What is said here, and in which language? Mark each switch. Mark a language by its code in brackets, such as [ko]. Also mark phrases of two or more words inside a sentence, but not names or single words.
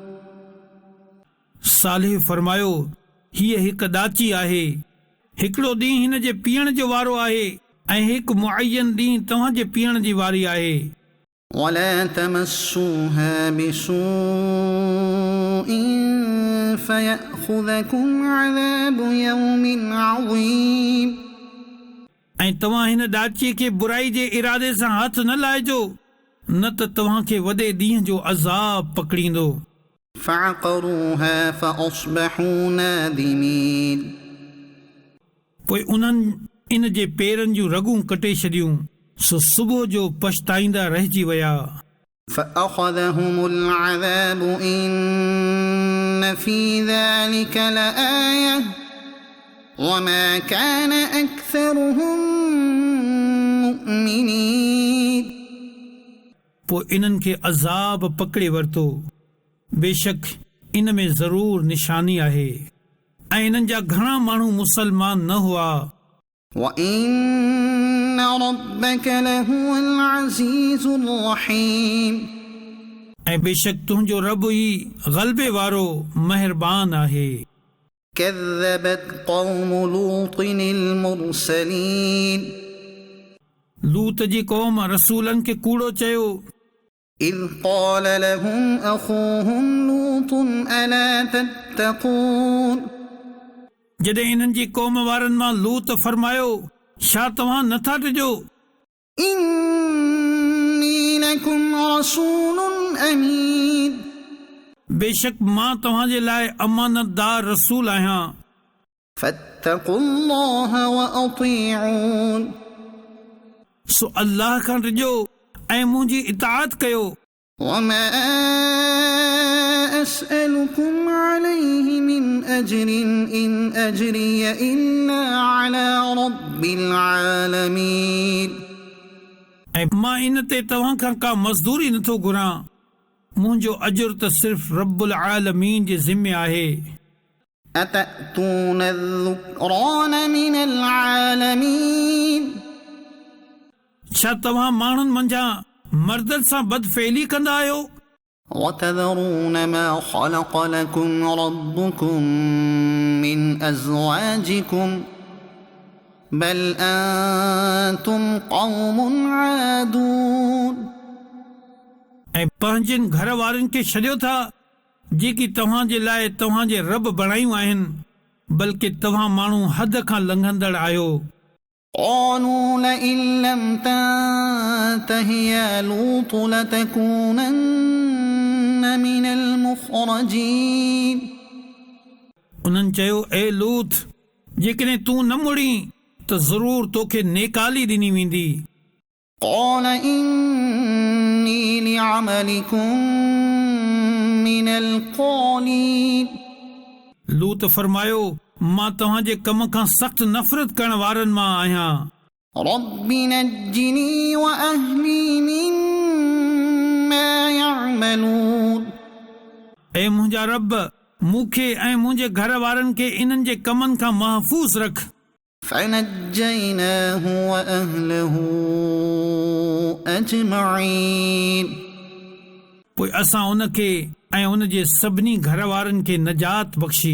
[sd] सालिह फरमायो हीअ हिकु ॾाची आहे, हिकिड़ो ॾींहुं हिन जे पीअण जो वारो आहे ऐं हिकु मुअय्यन ॾींहुं तव्हां जे पीअण जी वारी आहे। [ar] ولا تمسوها بسوء فيأخذكم عذاب يوم عظيم [sd] ऐं तव्हां हिन ॾाचीअ खे बुराई जे इरादे सां हथ न लाहिजो, न त तव्हां खे वॾे ॾींहं जो अज़ाब पकड़ींदो। [ar] فعقروها فأصبحوا نادمين [sd] पोइ उन्हनि इन जे पेरनि जूं रगूं कटे छॾियूं, सो सुबुह जो पछताईंदा रहिजी विया। [ar] فأخذهم العذاب إن في ذلك لآية وما كان أكثرهم مؤمنين [sd] पोइ इन्हनि खे अज़ाब पकड़े वरितो, बेशक इन में ज़रूर निशानी आहे ऐं इन्हनि जा घणा माण्हू मुसलमान न हुआ। [ar] وإن ربك لهو العزيز الرحيم [sd] ऐं बेशक तुंहिंजो रब ई ग़लबे वारो महिरबान आहे। [ar] كذبت قوم لوط المرسلين [sd] लूत जी क़ौम रसूलनि खे कूड़ो चयो। [ar] إذ قال لهم أخوهم لوط ألا تتقون [sd] जॾहिं इन्हनि जी क़ौम वारनि मां लूत फरमायो छा तव्हां नथा टिजो, [ar] إني لكم رسول أمين [sd] बेशक मां तव्हां जे लाइ अमानतदार रसूल आहियां। [ar] فاتقوا الله وأطيعون [sd] सो अल्लाह खां टिजो ऐं मुंहिंजी इताअत कयो। [ar] وما أسألكم عليه من أجر إن أجري إلا على رب العالمين [sd] ऐं मां इन ते तव्हां खां का मज़दूरी नथो घुरां, मुंहिंजो अजुर त सिर्फ़ [ar] ربّ العالمين [sd] जे ज़िम्मे आहे। [ar] أتأتون الذكران من العالمين [sd] छा तव्हां माण्हुनि मंझां मर्दनि सां बदफ़ेली कंदा आहियो [ar] وتذرون ما خلق لكم ربكم من أزواجكم بل أنتم قوم عادون [sd] ऐं पंहिंजनि घर वारनि खे छॾियो था जेकी तव्हां जे लाइ तव्हां जे रब बणायूं आहिनि, बल्कि तव्हां माण्हू हद खां लंघंदड़ आहियो। [ar] قالوا لئن لم تنته يا لوط لتكونن من المخرجين [sd] उन्हनि चयो ए लूत जेकॾहिं तूं न मुड़ी त ज़रूर तोखे नेकाली ॾिनी वेंदी। [ar] قال إني لعملكم من القالين [sd] लूत फरमायो मां तव्हां जे कम खां सख़्त नफ़रत करण वारनि मां आहियां। [ar] رب نجني وأهلي مما يعملون [sd] ऐं मुंहिंजा रब मूंखे ऐं मुंहिंजे घर वारनि खे इन्हनि जे कमनि खां महफ़ूज़ रख। [ar] فنجيناه وأهله أجمعين [sd] पोइ असां उन खे ऐं उन जे सभिनी घर वारनि खे नजात बख़्शी